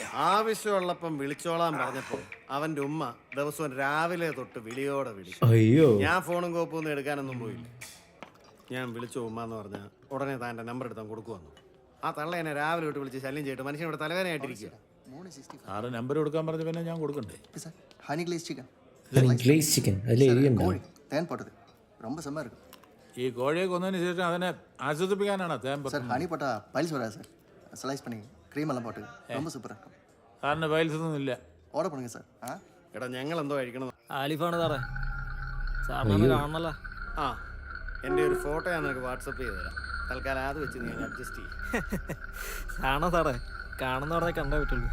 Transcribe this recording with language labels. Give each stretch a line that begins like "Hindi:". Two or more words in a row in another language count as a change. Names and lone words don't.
Malayalam: ആവശ്യമുള്ളപ്പം വിളിച്ചോളാൻ പറഞ്ഞപ്പോ അവന്റെ ഉമ്മ ദിവസവും രാവിലെ തൊട്ട് വിളിയോടെ വിളിക്കും. അയ്യോ, ഞാൻ ഫോണും കോപ്പൊന്നും എടുക്കാനൊന്നും പോയില്ല. ഞാൻ വിളിച്ചു ഉമ്മ എന്ന് പറഞ്ഞാൽ ഉടനെ താൻ്റെ നമ്പർ എടുത്താൽ കൊടുക്കുവന്നു. ആ തള്ള എന്നെ രാവിലെ തൊട്ട് വിളിച്ച് ശല്യം ചെയ്തിട്ട് മനുഷ്യനോട് തലവേദനയായിട്ടിരിക്കുക. സാറ് നമ്പർ കൊടുക്കാൻ പറഞ്ഞ പിന്നെ ഞാൻ കൊടുക്കണ്ടേ?
English: honey glaze chicken glaze chicken
Malayalam: അതിൽ എരിയുണ്ടോ?
Tamil: தேன் போட்டது ரொம்ப செம்ம இருக்கும்
Malayalam: ഈ കോഴിയെ കൊന്നതിന് ശേഷം അതിനെ ആശ്വസിപ്പിക്കാനാണ് തേമ്പ്.
Tamil: சார் ஹனி போட்டால் பைல்ஸ் வராது சார் ஸ்லைஸ் பண்ணி க்ரீம் எல்லாம் போட்டு ரொம்ப சூப்பராக இருக்கும்
Malayalam: സാറിന് പൈൽസ് ഒന്നും ഇല്ല. ഓർഡർ பண்ணுங்க സാർ ആ എടാ ഞങ്ങൾ എന്തോ കഴിക്കണം. ആലിഫാണ് സാറേ, സാറിനൊന്ന് കാണണല്ലോ. ആ എൻ്റെ ഒരു ഫോട്ടോ ഞാൻ നിനക്ക് വാട്സപ്പ് ചെയ്ത് തരാം. തൽക്കാലം അത് വെച്ച് നീ അഡ്ജസ്റ്റ് ചെയ്യും. കാണാം സാറേ, കാണുന്ന പറഞ്ഞാൽ കണ്ടേ പറ്റുള്ളൂ.